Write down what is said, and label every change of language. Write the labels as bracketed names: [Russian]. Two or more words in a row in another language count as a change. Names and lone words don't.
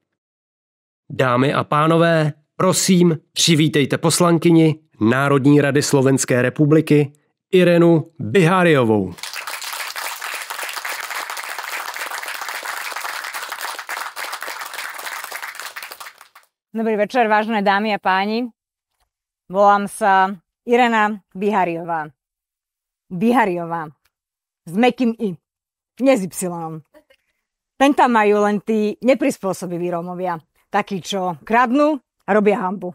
[Czech] Dámy a pánové, prosím, přivítejte poslankyni Národní rady Slovenské republiky Irenu Biháriovou. [Slovak] Dobrý večer, vážené dámy a páni. Volám sa Irena Biháriová. Biháriová. S mäkkým I. Nie s Y. Ten tam majú len tí neprispôsobiví Rómovia. Takí, čo kradnú a robia hanbu.